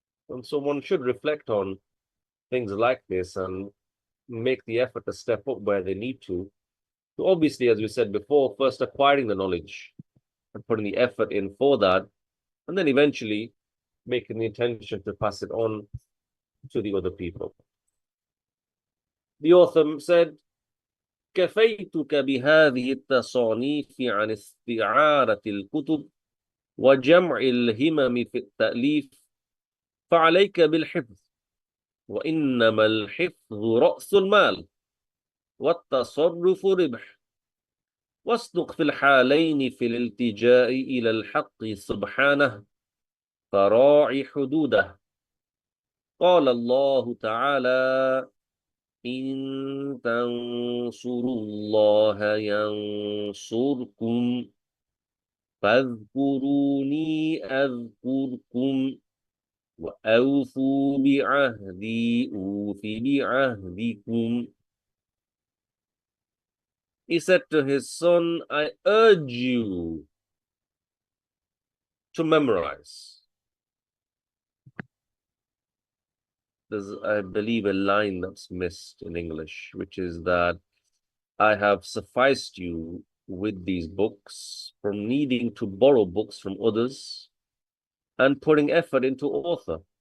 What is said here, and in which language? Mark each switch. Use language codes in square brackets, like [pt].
[en] And so one should reflect on things like this and make the effort to step up where they need to. So obviously, as we said before, first acquiring the knowledge and putting the effort in for that, and then eventually making the intention to pass it on to the other people. The author said, [ar] كفيتك بهذه التصانيف عن استعارة الكتب وجمع الهمم في التأليف فعليك بالحفظ وإنما الحفظ رأس المال والتصرف ربح واصدق في الحالين في الالتجاء إلى الحق سبحانه فراعي حدوده. قال الله تعالى إن تنصروا الله ينصركم فاذكروني أذكركم وأوفوا بعهدي أوف بعهدكم. [en] He said to his son, I urge you to memorize. There's, I believe, a line that's missed in English, which is that I have sufficed you with these books from needing to borrow books from others and putting effort into author.